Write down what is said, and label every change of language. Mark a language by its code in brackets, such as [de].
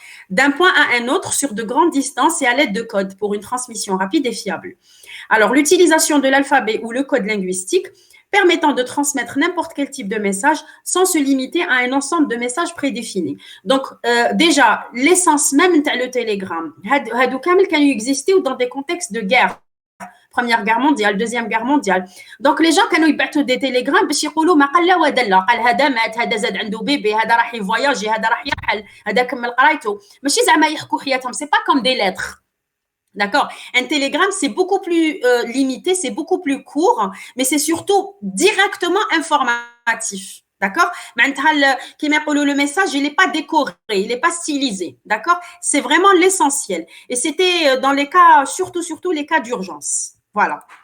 [fr] D'un point à un autre sur de grandes distances et à l'aide de codes pour une transmission rapide et fiable. Alors, l'utilisation de l'alphabet ou le code linguistique permettant de transmettre n'importe quel type de message sans se limiter à un ensemble de messages prédéfinis. Donc, déjà, l'essence même de le télégramme, [ar] هادو كامل كانوا [fr] exister dans des contextes de guerre. Première guerre mondiale, deuxième guerre mondiale. Donc les gens [ar] كانوا يبعثوا [fr] des télégrammes [ar] باش يقولوا ما قل لا ودل، قال هذا مات، هذا زاد عنده بيبي، هذا راح يفواياجي، هذا راح يرحل، هذا كمل قرايته، ماشي زعما يحكوا حياتهم، [fr] c'est pas comme des lettres. D'accord. Un télégramme, c'est beaucoup plus limité, c'est beaucoup plus court, mais c'est surtout directement informatif. D'accord. Le message, il n'est pas décoré, il n'est pas stylisé. D'accord. C'est vraiment l'essentiel. Et c'était dans les cas, surtout les cas d'urgence. Voilà.